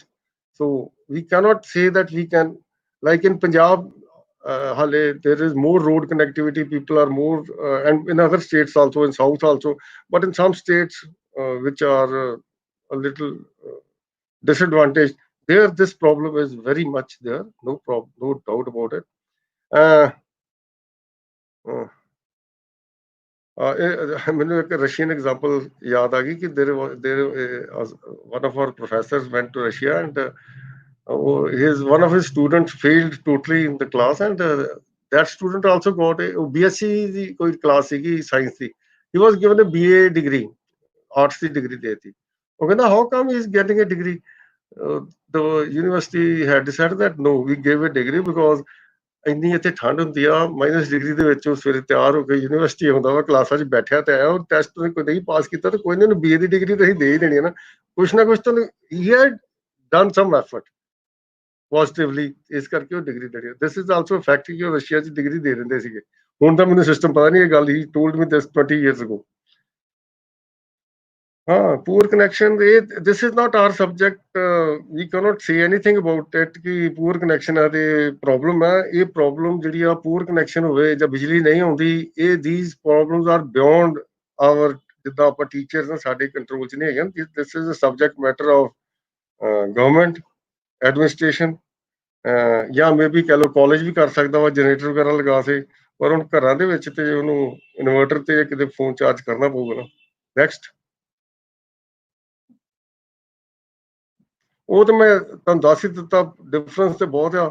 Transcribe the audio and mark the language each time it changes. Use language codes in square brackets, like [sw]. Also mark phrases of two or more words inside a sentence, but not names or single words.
[en] So we cannot say that we can, like in Punjab, there is more road connectivity. People are more, and in other states also, in South also. But in some states which are a little disadvantaged, there this problem is very much there. No problem, no doubt about it. Uh, uh, [pa] ਮੈਨੂੰ ਇੱਕ ਰਸ਼ੀਅਨ ਐਗਜ਼ਾਮਪਲ ਯਾਦ ਆ ਗਈ ਕਿ [en] one of our professors went to Russia, and one of his students failed totally in the class, and that student also got a BSc [pa] ਦੀ ਕੋਈ ਕਲਾਸ ਸੀਗੀ ਸਾਇੰਸ ਦੀ. [en] He was given a BA degree, arts ਦੀ degree ਦੇਤੀ. [pa] ਉਹ ਕਹਿੰਦਾ, [en] how come he is getting a degree? The university had decided that no, we gave a degree because [pa] ਇੰਨੀ ਇੱਥੇ ਠੰਡ ਹੁੰਦੀ ਆ, [en] minus degree [pa] ਦੇ ਵਿੱਚ ਉਹ ਸਵੇਰੇ ਤਿਆਰ ਹੋ ਕੇ ਯੂਨੀਵਰਸਿਟੀ ਆਉਂਦਾ ਵਾ, ਕਲਾਸਾਂ 'ਚ ਬੈਠਿਆ ਤੇ ਆਇਆ, ਉਹ ਟੈਸਟ ਕੋਈ ਨਹੀਂ ਪਾਸ ਕੀਤਾ ਤੇ ਕੋਈ ਨਾ, ਉਹਨੂੰ BA ਦੀ ਡਿਗਰੀ ਤਾਂ ਅਸੀਂ ਦੇ ਹੀ ਦੇਣੀ ਹੈ ਨਾ, ਕੁਛ ਨਾ ਕੁਛ ਤਾਂ [en] he had done some effort [pa] ਪੋਜ਼ਿਟਿਵਲੀ, ਇਸ ਕਰਕੇ ਉਹ ਡਿਗਰੀ ਦੇ ਰਹੀ ਹੈ. [en] this is also fact [pa] ਕਿ ਉਹ ਰਸ਼ੀਆ 'ਚ ਡਿਗਰੀ ਦੇ ਦਿੰਦੇ ਸੀਗੇ. ਹੁਣ ਤਾਂ ਮੈਨੂੰ ਸਿਸਟਮ ਪਤਾ ਨਹੀਂ, ਇਹ ਗੱਲ ਹੀ [en] told me this 20 years ago. Poor connection, this is not our subject. We cannot say anything about it [pa] ਕਿ poor connection ਹੈ ਤੇ problem ਹੈ. ਇਹ problem ਜਿਹੜੀ ਆ, [en] poor connection [pa] ਹੋਵੇ ਜਾਂ ਬਿਜਲੀ ਨਹੀਂ ਆਉਂਦੀ, [en] these problems are beyond our, [pa] ਜਿੱਦਾਂ ਆਪਾਂ ਟੀਚਰਸ ਨੇ ਸਾਡੇ ਕੰਟਰੋਲ 'ਚ ਨਹੀਂ ਹੈਗੇ. [en] This is a subject matter of government administration, [pa] ਜਾਂ ਮੇਬੀ ਕਹਿ ਲਓ ਕਾਲਜ ਵੀ ਕਰ ਸਕਦਾ ਵਾ ਜਨਰੇਟਰ ਵਗੈਰਾ ਲਗਾ ਕੇ, ਪਰ ਹੁਣ ਘਰਾਂ ਦੇ ਵਿੱਚ ਤੇ ਉਹਨੂੰ ਇਨਵਰਟਰ ਤੇ ਕਿਤੇ ਫੋਨ ਚਾਰਜ ਕਰਨਾ ਪਊਗਾ ਨਾ. ਨੈਕਸਟ. ਉਹ ਤਾਂ ਮੈਂ ਤੁਹਾਨੂੰ ਦੱਸ ਹੀ ਦਿੱਤਾ, ਡਿਫਰੈਂਸ ਤੇ ਬਹੁਤ ਆ.